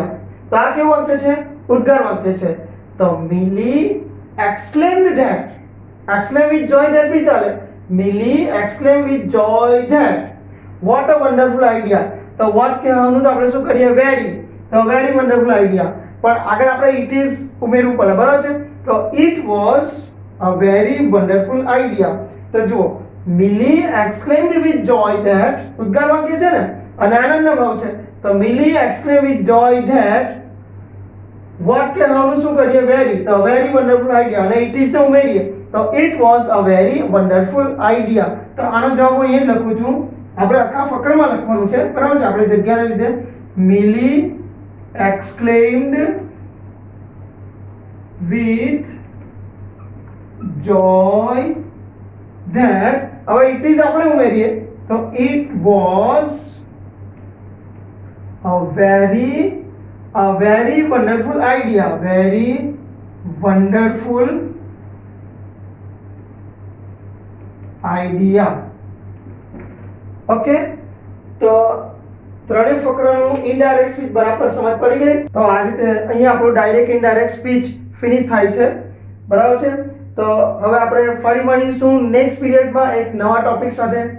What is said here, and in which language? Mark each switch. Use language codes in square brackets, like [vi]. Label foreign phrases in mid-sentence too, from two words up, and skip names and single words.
[gu] તો આ કેવું વાક્ય છે? ઉદ્ગાર વાક્ય છે. તો મિલી [en] exclaimed that. exclaim with joy that [gu] બી ચાલે. [en] મિલી exclaimed with joy that what a wonderful idea. [gu] તો what કહેવાનું તો આપણે શું કરીએ? વેરી. તો [en] very wonderful idea. [gu] પણ આગળ આપણે [en] it is [gu] ઉમેરવું પડે, બરાબર છે? [en] તો it was a very wonderful idea. [gu] તો જુઓ મિલી [en] exclaimed with joy that, [gu] ઉદ્ગાર વાક્ય છે ને અને આનંદનો ભાવ છે. [en] તો મિલી exclaimed with joy that what [gu] કહેવાનું શું કરીએ? વેરી. તો [en] very wonderful idea [gu] અને [en] it is [gu] તો ઉમેરીએ. તો [en] it was a very wonderful idea. [gu] તો આનો જવાબ હું અહીં લખું છું. આપણે આખા ફકરામાં લખવાનું છે, બરાબર છે? આપણે જગ્યાને લીધે મિલી [en] exclaimed with joy that, [gu] હવે [en] it is [gu] આપણે ઉમેરીએ તો [en] it was a very wonderful idea. very wonderful idea. [gu] ઓકે, તો ત્રણેય ફકરાનું [en] indirect speech [gu] બરાબર સમજ પડી ગઈ. તો આ રીતે અહીંયા આપણું [en] direct indirect speech [gu] ફિનિશ થાય છે, બરાબર છે? તો હવે આપણે ફરી મળીશું [en] next periodમાં [gu] એક નવા ટોપિક સાથે.